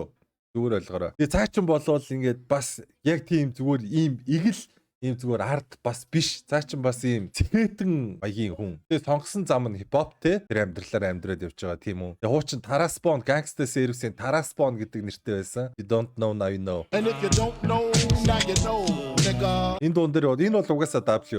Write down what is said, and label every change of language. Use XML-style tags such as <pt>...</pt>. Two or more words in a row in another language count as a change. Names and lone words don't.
<mn>Зүгээр ойлгоорой. Тэгээ цаачин болвол ингээд бас яг тийм зүгээр ийм игэл ийм зүгээр ард бас биш. Цаачин бас ийм цэхэтэн маягийн хүн. Тэгээ сонгосон зам нь хипхоп те тэр амьдралаар амьдраад явж байгаа тийм үү. Тэгээ хуучин Тараспон Gangsta Service-ийн Тараспон гэдэг нэртэй байсан.</mn> <en>You don't know now you know. And if you don't know now you know.</en> <mn>Энэ дуун дээр энэ бол угаасаа W.</mn>